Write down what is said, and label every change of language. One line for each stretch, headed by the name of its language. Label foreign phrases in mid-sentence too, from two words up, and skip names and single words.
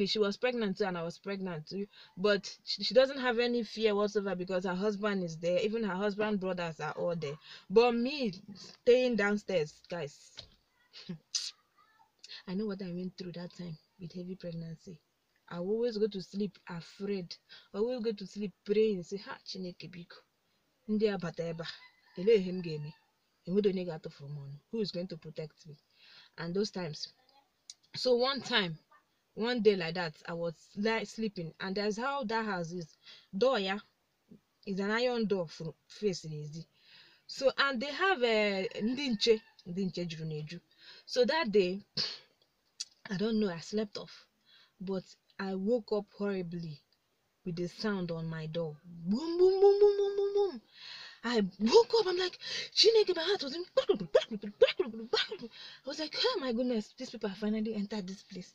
English: She was pregnant too, and I was pregnant too. But she doesn't have any fear whatsoever because her husband is there. Even her husband brothers are all there. But me staying downstairs, guys, I know what I went through that time with heavy pregnancy. I will always go to sleep afraid. I will go to sleep praying, say,
Igbo: ha, Chineke biko. Ndị abata ebe a, ele ihe m ga-eme. Enwedo onye ga-atụfu m ọnụ.
English: Who is going to protect me? And those times. So one day like that, I was sleeping, and that's how that house is. Door, yeah, is an iron door facing easy. So, and they have a
Igbo: ndị nche juru n'eju.
English: So that day, I don't know, I slept off, but I woke up horribly with the sound on my door. Boom, boom, boom, boom, boom, boom, boom. I woke up, I'm like, Chineke, my heart was in. I was like, oh my goodness, these people have finally entered this place.